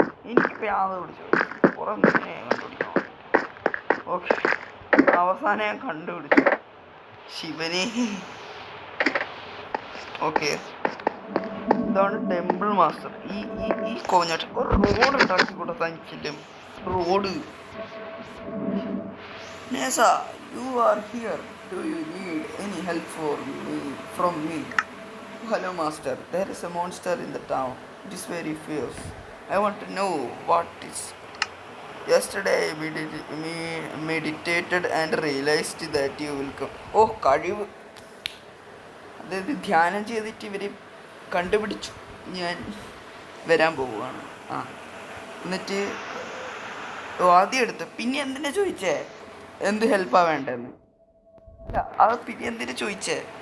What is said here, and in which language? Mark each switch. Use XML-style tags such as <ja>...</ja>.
<ml>എനിക്ക് പ്രാന്ത് പിടിച്ചു. കുറെ കണ്ടുപിടിക്കണം. ഓക്കെ, അവസാനം ഞാൻ കണ്ടുപിടിച്ചു ശിവനെ. ഓക്കെ, ഇതാണ് ടെമ്പിൾ മാസ്റ്റർ. ഈ കോഞ്ഞാട്ട് ഒരു റോഡ് ഉണ്ടാക്കി കൊടുത്താൽ എനിക്കില്ല. Road.</ml> <en>നേസ, you are here. Do you need any help from me? Hello master, there is a monster in the town. It is very fierce. I want to know what it is. Yesterday I meditated and realized that you will come.</en> <ml>Oh, കഴിവ്. അതായത് ധ്യാനം ചെയ്തിട്ട് ഇവർ കണ്ടുപിടിച്ചു ഞാൻ വരാൻ പോവുകയാണ്. എന്നിട്ട് ആദ്യം എടുത്ത് പിന്നെ എന്തിനാ ചോദിച്ചേ എന്ത് ഹെൽപ്പാ വേണ്ടെന്ന്? അത് പിന്നെ എന്തിനാ ചോദിച്ചേ?</ml>